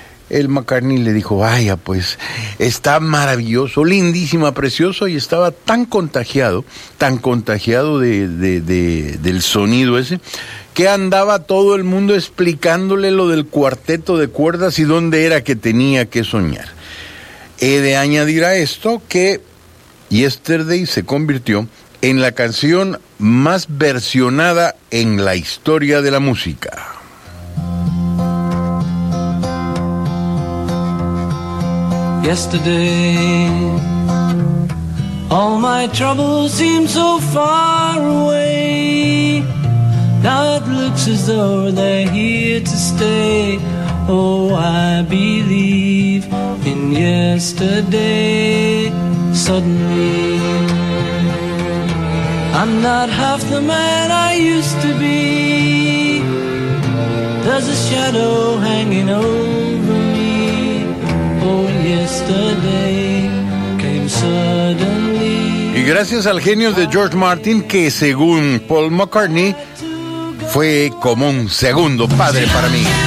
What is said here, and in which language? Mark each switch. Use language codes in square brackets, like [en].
[es] el McCartney le dijo, vaya pues, está maravilloso, lindísima, precioso, y estaba tan contagiado del sonido ese, que andaba todo el mundo explicándole lo del cuarteto de cuerdas y dónde era que tenía que soñar. He de añadir a esto que Yesterday se convirtió en la canción más versionada en la historia de la música. [en] Yesterday, all my troubles seem so far away. Now it looks as though they're here to stay. Oh, I believe in yesterday. Suddenly, I'm not half the man I used to be. There's a shadow hanging over me. Oh, yesterday came suddenly. [es] Y gracias al genio de George Martin, que según Paul McCartney fue como un segundo padre para mí.